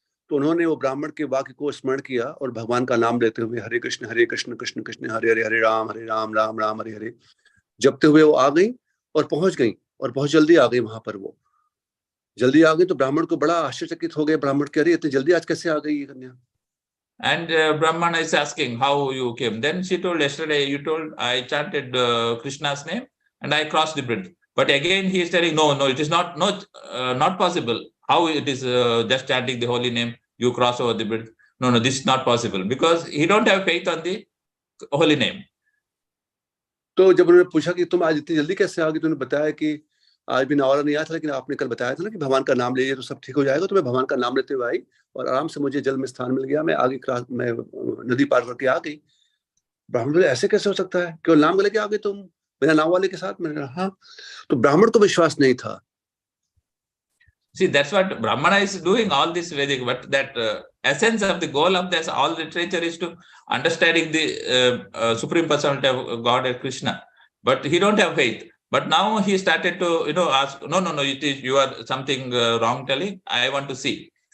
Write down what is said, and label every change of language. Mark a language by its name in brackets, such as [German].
[Hindi] तो उन्होंने वो ब्राह्मण के वाक्य को स्मरण किया और भगवान का नाम लेते हुए हरे कृष्ण कृष्ण कृष्ण हरे हरे, हरे राम राम राम हरे हरे जपते हुए वो आ गई और पहुंच गई, और बहुत जल्दी आ गई. वहां पर वो जल्दी आ गई तो ब्राह्मण को बड़ा आश्चर्यचकित हो गए. ब्राह्मण कह रही इतनी जल्दी आज कैसे आ गई ये कन्या. [English] And Brahmana is asking how you came. Then she told, yesterday you told I chanted Krishna's name and I crossed the bridge. But again he is telling, no, it is not possible. How it is just chanting the holy name, you cross over the bridge? No, this is not possible, because he don't have faith on the holy name. [Hindi] तो जब उन्होंने पूछा कि तुम आज इतनी जल्दी कैसे आ गई, तो उन्होंने बताया कि आज भी नावरा नहीं आया था, लेकिन आपने कल बताया था ना कि भगवान का नाम लीजिए तो सब ठीक हो जाएगा. तो मैं भगवान का नाम लेते हुए आई और आराम से मुझे जल में स्थान मिल गया. मैं आगे मैं नदी पार करके आ गई. ब्राह्मण बोले ऐसे कैसे हो सकता है, केवल नाम लेके आ गए तुम बिना नाव वाले के साथ. मैंने कहा हाँ. तो ब्राह्मण को विश्वास नहीं था. [English] See, that's what Brahmana is doing, all this Vedic, but that essence of the goal of this all literature is to understanding the Supreme Personality of God and Krishna. But he don't have faith. But now he started to, ask, no, it is, you are something wrong telling. I want to see.